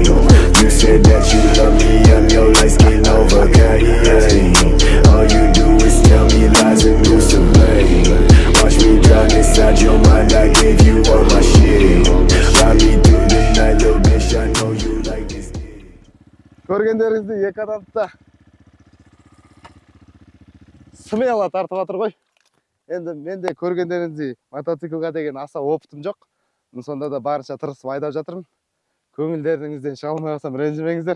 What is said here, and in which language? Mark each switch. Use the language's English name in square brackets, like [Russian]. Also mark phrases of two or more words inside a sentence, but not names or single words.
[English] You said that you love me, I'm your light skin over Kanye. All you do is tell me lies and who's to blame. Watch me drown inside your mind, I gave you all my shit. Ride me through the night, little bitch, I know you like this. [Kazakh] Көргендеріңізді екі адамды да смело тартып жатыр ғой. Енді мен де көргендеріңіздей мотоциклға деген аса опытым жоқ. Сонда да барынша тырысып айдап жатырмын. Көңілдеріңізден шыға алмай қалсам ренжімеңіздер.